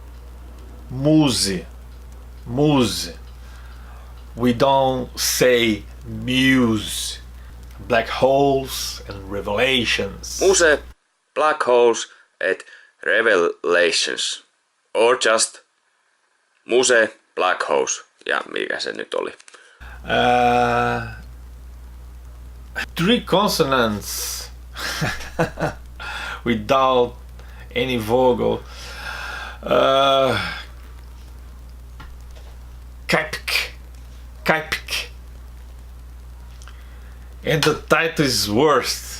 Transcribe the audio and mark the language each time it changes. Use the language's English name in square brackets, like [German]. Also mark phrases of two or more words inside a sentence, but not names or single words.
[English] We don't say muse. Black Holes and Revelations. Muse, Black Holes and Revelations. Or just Muse, Black Holes. [Finnish] Ja mikä se nyt oli? [English] 3 consonants without any vowel. Kaipik. And the title is worst.